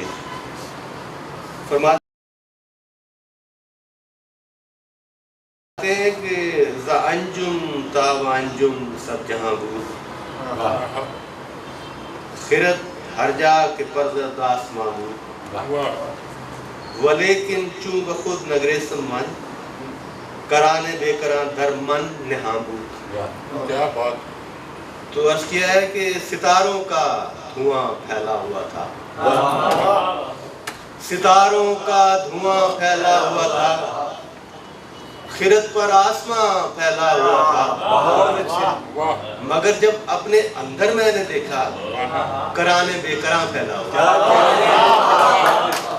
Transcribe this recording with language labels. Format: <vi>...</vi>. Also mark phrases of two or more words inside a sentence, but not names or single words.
<ur>فرماتے ہیں کہ</ur> <fa>ز انجم تا و انجم سب جہاں بود، خرد ہر جا کے پرزد آسماں بود، ولیکن چون بخود نگریسم من، کرانے بے کران در من نہاں بود۔</fa> <ur>کیا بات! تو عرض کیا ہے کہ ستاروں کا دھواں پھیلا ہوا تھا، ستاروں کا دھواں پھیلا ہوا تھا، خرد پر آسماں پھیلا ہوا تھا، مگر جب اپنے اندر میں نے دیکھا</ur> <fa>کرانے بے کراں</fa> <ur>پھیلا ہوا تھا۔</ur>